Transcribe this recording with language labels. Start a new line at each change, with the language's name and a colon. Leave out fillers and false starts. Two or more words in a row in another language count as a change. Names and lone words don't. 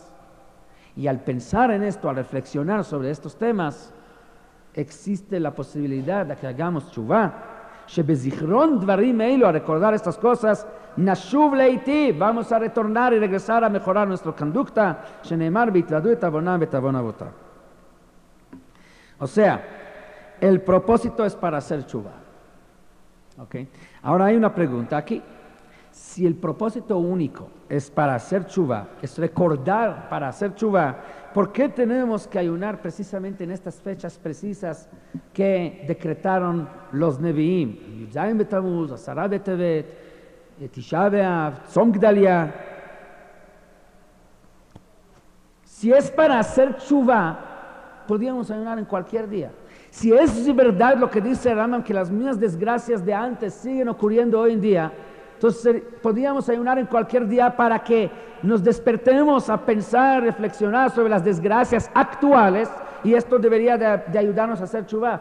Spanish: Y al pensar en esto, al reflexionar sobre estos temas, existe la posibilidad de que hagamos tshuvah.
Hebrew: שבזכרון דברים אלו,
Spanish: a recordar estas cosas,
Hebrew: נשוב להיטיב,
Spanish: vamos a retornar y regresar a mejorar nuestra conducta.
Hebrew: שנאמר והתודו את עונם בעון אבותם.
Spanish: O sea, el propósito es para hacer tshuvah. ¿Okay? Ahora hay una pregunta aquí. Si el propósito único es para hacer tshuvah, es recordar para hacer tshuvah, ¿por qué tenemos que ayunar precisamente en estas fechas precisas que decretaron los Nevi'im? Yudzayin B'Tammuz, Asara B'Tevet, Tisha B'Av, Tzom Gdalia. Si es para hacer tshuvah, podríamos ayunar en cualquier día. Si es verdad lo que dice Rambam, que las mismas desgracias de antes siguen ocurriendo hoy en día, entonces podríamos ayunar en cualquier día para que nos despertemos a pensar, reflexionar sobre las desgracias actuales, y esto debería de ayudarnos a hacer tshuvah.